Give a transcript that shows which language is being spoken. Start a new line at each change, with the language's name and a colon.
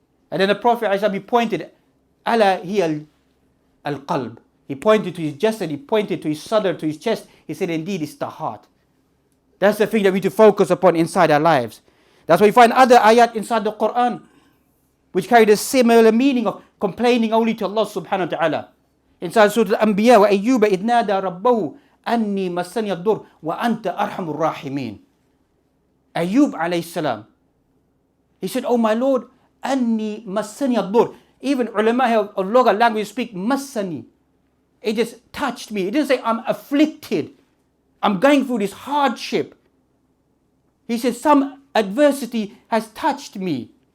English: And then the Prophet he pointed, Ala hiya al-qalb. He pointed to his jasad, he pointed to his sadr, to his chest. He said, indeed, it's the heart. That's the thing that we need to focus upon inside our lives. That's why we find other ayat inside the Quran. which carried a similar meaning of complaining only to Allah subhanahu wa ta'ala. Inside Surah Al-Anbiya,
Arabic: وَأَيُّوبَ إِذْ نَادَى رَبَّهُ أَنِّي مَسَّنِيَ الضُّرُّ وَأَنْتَ أَرْحَمُ الرَّاحِمِينَ.
English: Ayub alayhi salam, he said, oh my Lord,
Arabic: أَنِّي مَسَّنِيَ الضُّرُّ.
English: Even ulama of local language speak masani. It just touched me. It didn't say I'm afflicted. I'm going through this hardship. He said some adversity has touched me.